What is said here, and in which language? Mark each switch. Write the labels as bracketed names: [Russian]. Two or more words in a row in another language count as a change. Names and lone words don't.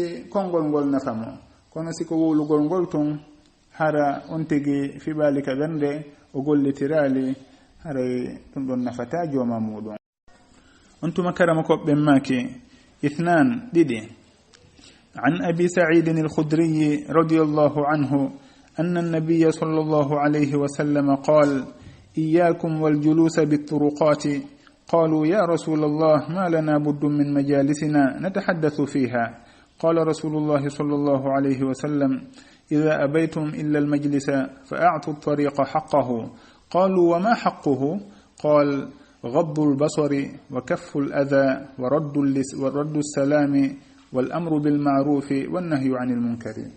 [Fula] konngol ngol nafamo kono si ko wowlugol ngol tun hara on tigi fiɓali ka ɓernde o gollitirali haray ɗum ɗon nafata jooma muɗum on tuma karama koɓɓen maki 2 ɗiɗi [Arabic] عن أبي سعيد الخدري رضي الله عنه أن النبي صلى الله عليه وسلم قال إياكم والجلوس بالطرقات قالوا يا رسول الله ما لنا بد من مجالسنا نتحدث فيها قال رسول الله صلى الله عليه وسلم إذا أبيتم إلا المجلس فأعطوا الطريق حقه قالوا وما حقه قال غض البصر وكف الأذى ورد السلام والأمر بالمعروف والنهي عن المنكر